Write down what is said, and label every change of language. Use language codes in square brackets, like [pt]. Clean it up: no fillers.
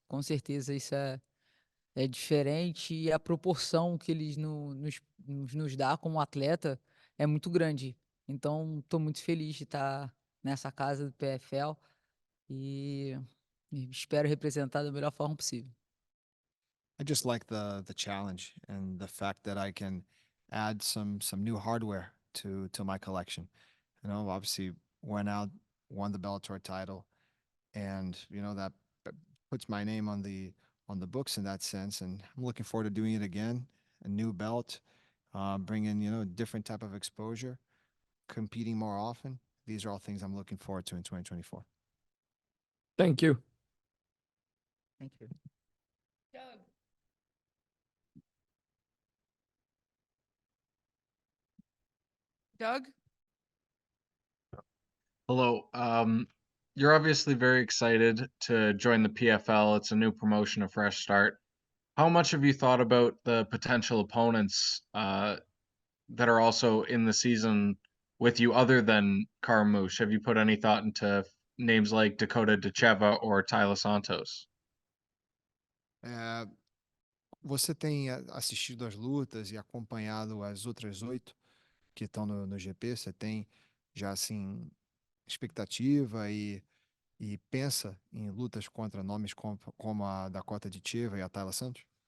[pt] Com certeza isso é diferente e a proporção que eles nos dá como atleta é muito grande. Então, estou muito feliz de estar nessa casa do PFL e espero representar da melhor forma possível. [en] I just like the challenge and the fact that I can add some new hardware to my collection. Obviously went out, won the Bellator title, and that puts my name on the books in that sense. And I'm looking forward to doing it again. A new belt, bringing a different type of exposure, competing more often. These are all things I'm looking forward to in 2024. Thank you. Thank you. Doug? Hello. You're obviously very excited to join the PFL. It's a new promotion, a fresh start. How much have you thought about the potential opponents that are also in the season with you other than Carmouche? Have you put any thought into names like Dakota Decheva or Tyler Santos? [pt] Você tem assistido as lutas e acompanhado as outras 8 que estão no GP? Você tem já assim expectativa e e pensa em lutas contra nomes como a Dakota Ditiva e a Tayla Santos?